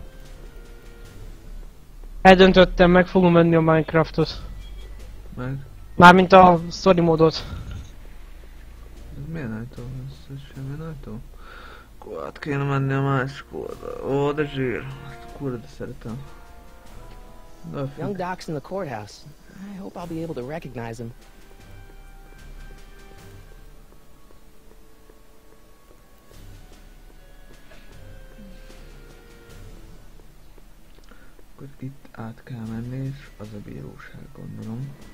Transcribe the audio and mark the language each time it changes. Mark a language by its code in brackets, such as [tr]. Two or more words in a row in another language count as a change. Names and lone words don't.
[hu] Eldöntöttem, meg fogom venni a Minecraftot. Meg? Mármint a story módot. Ez milyen ajtó? Ez semmi ajtó? Akkor át kéne menni a másik oldalra. Ó, de zsír. Ezt a kurva, de szeretem. [en] Young Doc's in the courthouse. I hope I'll be able to recognize him. [hu] Akkor itt át kell menni, és az a bíróság, gondolom.